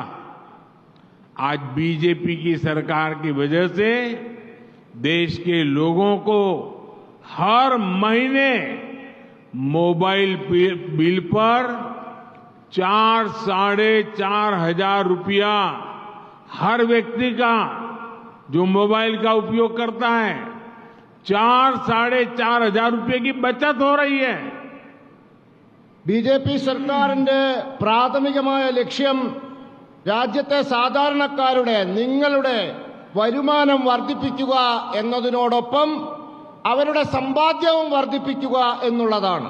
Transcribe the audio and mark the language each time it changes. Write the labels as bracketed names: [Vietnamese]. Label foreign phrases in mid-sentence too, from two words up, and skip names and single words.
[Hindi] आज बीजेपी की सरकार की वजह से देश के लोगों को हर महीने मोबाइल बिल पर 4,500 रुपया हर व्यक्ति का जो मोबाइल का उपयोग करता है 4,500 रुपये की बचत हो रही है। [Malayalam] ബിജെപി സർക്കാരിന്റെ പ്രാഥമികമായ ലക്ഷ്യം രാജ്യത്തെ സാധാരണക്കാരുടെ നിങ്ങളുടെ വരുമാനം വർദ്ധിപ്പിക്കുക എന്നതിനോടൊപ്പം അവരുടെ സമ്പാദ്യവും വർദ്ധിപ്പിക്കുക എന്നുള്ളതാണ്.